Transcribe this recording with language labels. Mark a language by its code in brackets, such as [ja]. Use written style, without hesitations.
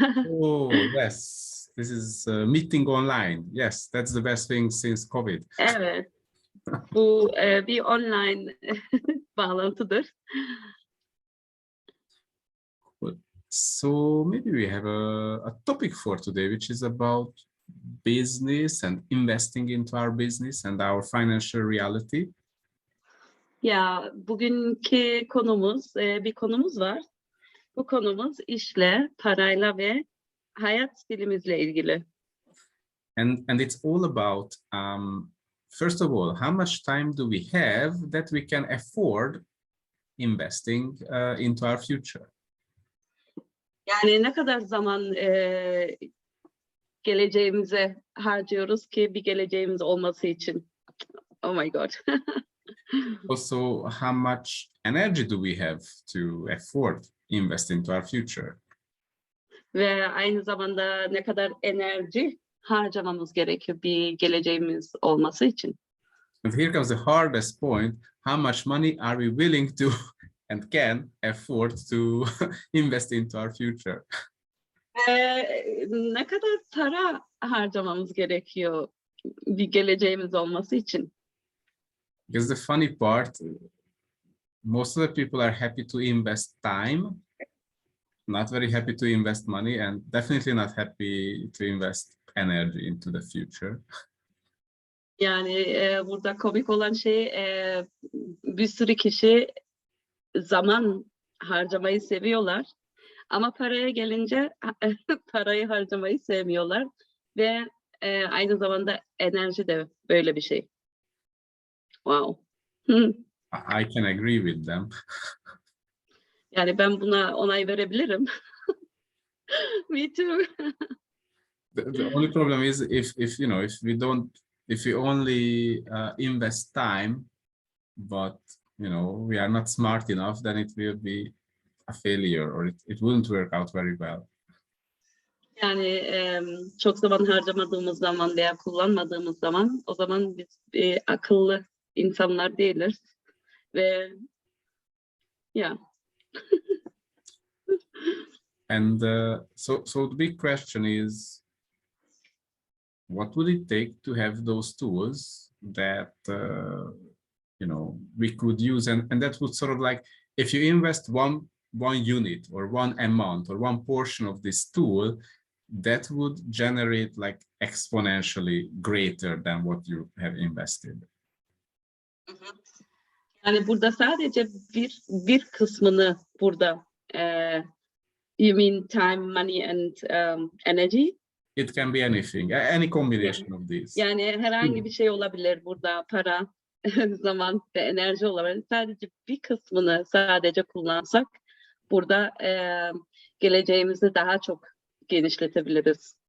[en] Oh yes, this is a meeting online. Yes, that's the best thing since COVID. [tr] Evet, bu bir online bağlantıdır. [en] So maybe we have a topic for today, which is about business and investing into our business and our financial reality. [tr] Ya bugünkü konumuz, bir konumuz var. Bu konumuz işle, parayla ve hayat stilimizle ilgili. [en] And it's all about, first of all, how much time do we have that we can afford investing into our future? [tr] Yani ne kadar zaman geleceğimize harcıyoruz ki bir geleceğimiz olması için. [en] Oh my God. Also, how much energy do we have to afford invest into our future? [tr] Ve aynı zamanda ne kadar enerji harcamamız gerekiyor bir geleceğimiz olması için. [en] And here comes the hardest point. How much money are we willing to and can afford to invest into our future? [tr] Ne kadar para harcamamız gerekiyor bir geleceğimiz olması için. [en] Because the funny part, most of the people are happy to invest time, not very happy to invest money, and definitely not happy to invest energy into the future. [tr] Yani burada komik olan şey bir sürü kişi zaman harcamayı seviyorlar ama paraya gelince parayı harcamayı sevmiyorlar ve aynı zamanda enerji de böyle bir şey. [en] Wow. I can agree with them. [tr] Yani ben buna onay verebilirim. [en] Me too. The only problem is if you know if we only invest time, but you know we are not smart enough, then it will be a failure, or it wouldn't work out very well. [tr] Yani çok zaman harcamadığımız zaman veya kullanmadığımız zaman o zaman biz akıllı insanlar değiliz ve yeah. [en] And so the big question is, what would it take to have those tools that you know we could use, and that would sort of like, if you invest one unit or one amount or one portion of this tool, that would generate like exponentially greater than what you have invested. [tr] Yani burada sadece bir kısmını burada [en] you mean time, money and energy? It can be anything, any combination of these. [tr] Yani herhangi bir şey olabilir burada, para, zaman ve enerji olabilir. Sadece bir kısmını sadece kullansak burada geleceğimizi daha çok genişletebiliriz.